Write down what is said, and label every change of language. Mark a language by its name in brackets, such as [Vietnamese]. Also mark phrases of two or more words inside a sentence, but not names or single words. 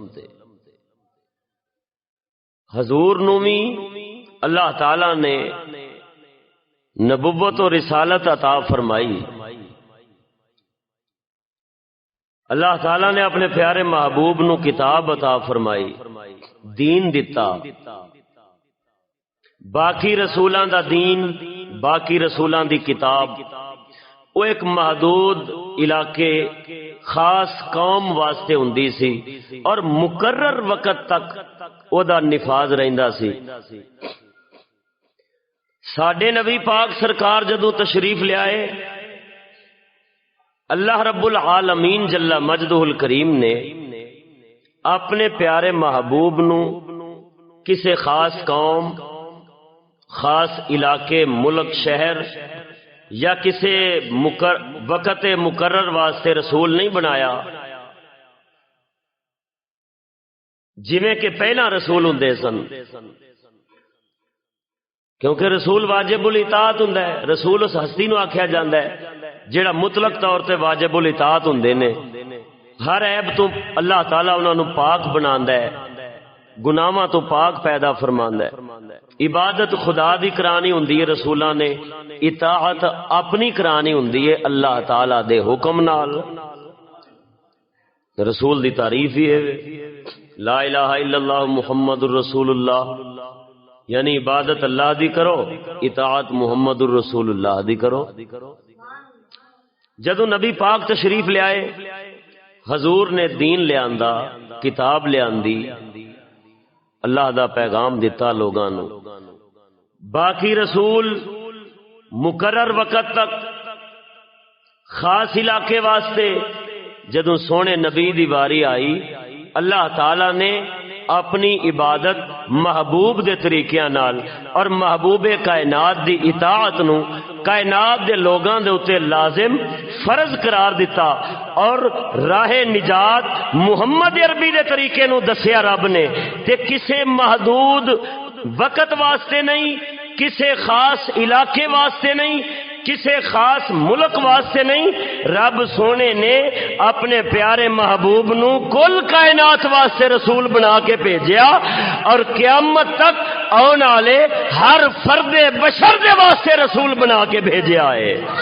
[Punjabi] حضور نو بھی اللہ تعالی نے نبوت و رسالت عطا فرمائی۔ اللہ تعالی نے اپنے پیارے محبوب نو کتاب عطا فرمائی، دین دتا۔ باقی رسولاں دا دین، باقی رسولاں دی کتاب وہ ایک محدود علاقے خاص قوم واسطے ہوندی سی اور مقرر وقت تک او دا نفاذ رہندا سی۔ ساڈے نبی پاک سرکار جدو تشریف لے آئے، اللہ [Arabic] رب العالمین جل مجدہ الکریم [Punjabi] نے اپنے پیارے محبوب نو کسی خاص قوم، خاص علاقے، ملک، شہر یا کسی وقت مقرر واسطے رسول نہیں بنایا، جویں کہ پہلا رسول ہوندے سن، کیونکہ رسول واجب الاطاعت ہوندا ہے۔ رسول اس ہستی نو آکھیا جاندا ہے جیڑا مطلق طور تے واجب الاطاعت ہوندے نے، ہر عیب تو اللہ تعالی انہاں نو پاک بناندا ہے، گناہاں تو پاک پیدا فرماندا ہے۔ عبادت خدا دی کرانی ہوندی ہے، رسولاں نے اطاعت اپنی کرانی ہوندی ہے اللہ تعالی دے حکم نال۔ رسول دی تعریف ہی ہے [Arabic] لا الہ الا اللہ محمد الرسول اللہ، [Punjabi] یعنی عبادت اللہ دی کرو، اطاعت محمد الرسول اللہ دی کرو۔ جدو نبی پاک تشریف لے آئے، حضور نے دین لے آندا، کتاب لے آندی، اللہ دا پیغام دیتا لوگاں نو۔ باقی رسول مقرر وقت تک خاص علاقے واسطے جدو سونے نبی دی واری آئی، اللہ تعالی نے اپنی عبادت محبوب دے طریقیاں نال اور محبوب کائنات دی اطاعت نو کائنات دے لوگاں دے اتے لازم فرض قرار دیتا، اور راہ نجات محمد عربی دے طریقے نو دسیا رب نے، تے کسے محدود وقت واسطے نہیں، کسے خاص علاقے واسطے نہیں، کسی خاص ملک واسطے نہیں، رب سونے نے اپنے پیارے محبوب نو کل کائنات واسطے رسول بنا کے بھیجیا، اور قیامت تک آنے والے ہر فرد بشر دے واسطے رسول بنا کے بھیجیا ہے۔